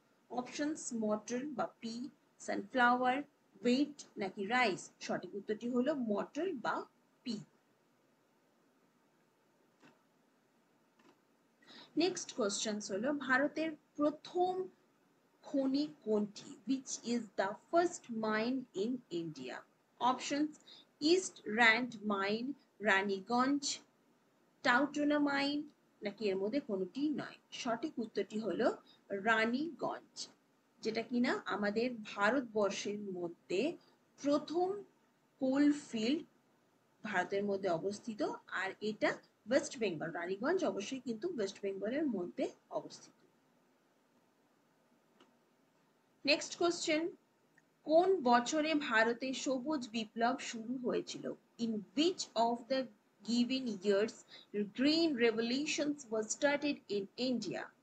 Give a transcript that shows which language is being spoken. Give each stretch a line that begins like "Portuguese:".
Bangla: Options, মটর বা P, sunflower, wheat নাকি rice. সঠিক উত্তরটি হলো মটর বা পি। নেক্সট কোশ্চেন হলো ভারতের প্রথম খনি কোনটি?
English: which is the first mine in India?
Bangla: Options, east RAND mine, Raniganj, টাউটোনা mine, নাকি এর মধ্যে কোনোটি নয়। সঠিক উত্তরটি হলো রানীগঞ্জ, যেটা কিনা আমাদের ভারতবর্ষের মধ্যে প্রথম কোল ফিল্ড ভারতের মধ্যে অবস্থিত, আর এটা ওয়েস্ট বেঙ্গল, রানীগঞ্জ অবশ্যই কিন্তু ওয়েস্ট বেঙ্গলের মধ্যে অবস্থিত। নেক্সট কোশ্চেন, কোন বছরে ভারতে সবুজ বিপ্লব শুরু হয়েছিল?
English: In which of the given years green revolutions was started in India?